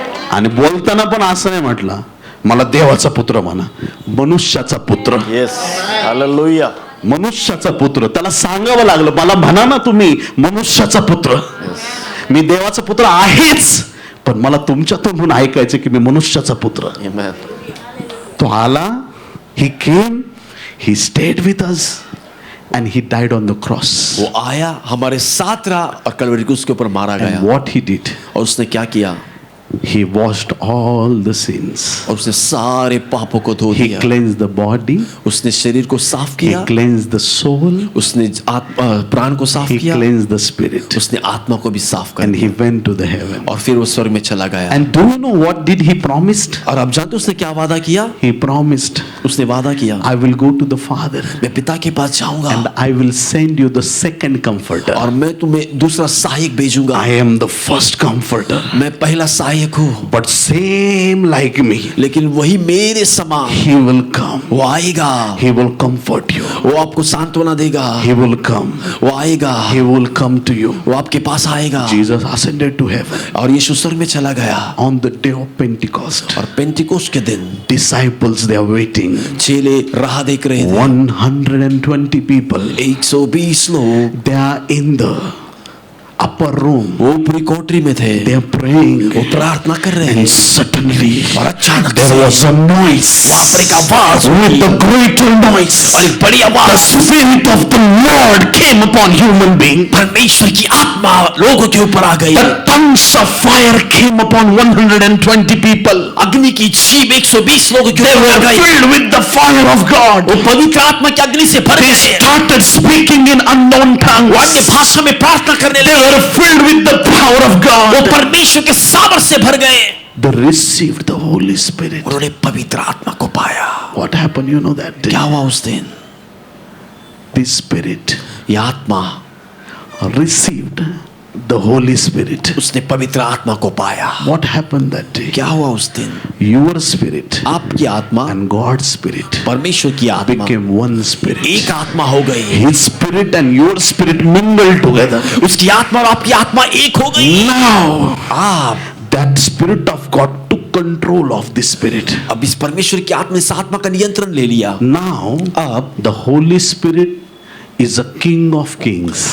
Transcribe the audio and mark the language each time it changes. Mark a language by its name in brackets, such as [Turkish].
[Marathi] आणि बोलताना पण असं नाही म्हटलं मला देवाचा पुत्र म्हणा, मनुष्याचा पुत्र. हालेलुया. मनुष्याचा पुत्र. त्याला सांगावं लागलं मला म्हणा ना तुम्ही मनुष्याचा पुत्र. मी देवाचा पुत्र आहेच, पण मला तुमच्या तोंडून ऐकायचं की मी मनुष्याचा पुत्र. तो आला, [English] he came, he stayed with us and he died on the cross. [Hindi] वो आया, हमारे साथ रहा और कलवरी को उसके ऊपर मारा गया. [English] And what he did, [Hindi] और उसने क्या किया? [English] he washed all the sins. [Hindi] और उसने सारे पापों को धो [English] He [Hindi] दिया. [English] cleansed the body. [Hindi] उसने शरीर को साफ [English] He [Hindi] किया. [English] cleansed the soul. [Hindi] उसने प्राण को साफ [English] He [Hindi] किया. [English] cleansed the spirit. [Hindi] उसने आत्मा को भी साफ कर [English] And he [Hindi] दिया. [English] went to the heaven. [Hindi] और फिर वो स्वर्ग में चला गया. [English] And do you know what did he promised? [Hindi] और अब जानते हो उसने क्या वादा किया? [English] He promised, [Hindi] उसने वादा किया, [English] I will go to the Father [Hindi] मैं पिता के पास जाऊंगा [English] and I will send you the second comforter. [Hindi] और मैं तुम्हें दूसरा सहायक भेजूंगा. [English] I am the first comforter. [Hindi] मैं पहला सहायक हूँ, [English] But same like me, [Hindi] लेकिन वही मेरे समान [English] he will come. [Hindi] वो आएगा. [English] He will comfort you. [Hindi] वो आपको सांत्वना देगा. [English] He will come. [Hindi] वो आएगा. [English] He will come to you. [Hindi] वो आपके पास आएगा. [English] Jesus ascended to heaven [Hindi] और यीशु स्वर्ग में चला गया. [English] on the day of Pentecost. [Hindi] और पेंटिकोस्ट के दिन [English] Disciples, they are waiting. [Hindi] चेले राह देख रहे थे. [English] 120 people, [Hindi] 120 लोग [English] they are in the upper room. [Hindi] वो ऊपरी कोठरी में थे. [English] They are praying. [Hindi] वो प्रार्थना कर रहे [English] And [Hindi] हैं. [English] suddenly [Hindi] और अचानक [English] there [Hindi] से [English] was a noise. [Hindi] वहाँ पर एक आवाज [English] With a greater noise. [Hindi] और एक बड़ी [English] The [Hindi] आवाज. [English] Spirit of the Lord came upon human being. [Hindi] परमेश्वर की आत्मा लोगों के ऊपर आ गई. [English] The tongues of fire came upon 120 people. [Hindi] अग्नि की जीभ 120 लोगों के [English] They [Hindi] ऊपर आ [English] were [Hindi] गई. [English] filled with the fire of God. [Hindi] वो पवित्र आत्मा की अग्नि से भर [English] They [Hindi] गए. [English] started speaking in unknown [Hindi] वो अन्य [English] tongues. [Hindi] भाषा में प्रार्थना करने [English] They [Hindi] लगे. [English] were filled with the power of [Hindi] वो [English] God. [Hindi] परमेश्वर के सामर्थ से भर गए. [English] They received the Holy Spirit. [Hindi] उन्होंने पवित्र आत्मा को पाया. [English] What happened, you know that day? [Hindi] क्या हुआ उस दिन? [English] The Spirit [Hindi] ये आत्मा, [English] received the Holy Spirit. [Hindi] उसने पवित्र आत्मा को पाया. [English] What happened that day? [Hindi] क्या हुआ उस दिन? [English] Your spirit [Hindi] आपकी आत्मा [English] and God's spirit [Hindi] परमेश्वर की आत्मा [English] became one spirit. [Hindi] एक आत्मा हो गई. [English] His spirit and your spirit mingled together. [Hindi] उसकी आत्मा और आपकी आत्मा एक हो गई. [English] Now [Hindi] आप [English] that spirit of God took control of this spirit. [Hindi] अब इस परमेश्वर की आत्मा ने इस आत्मा का नियंत्रण ले लिया. [English] Now [Hindi] अब [English] the Holy Spirit is a king of kings.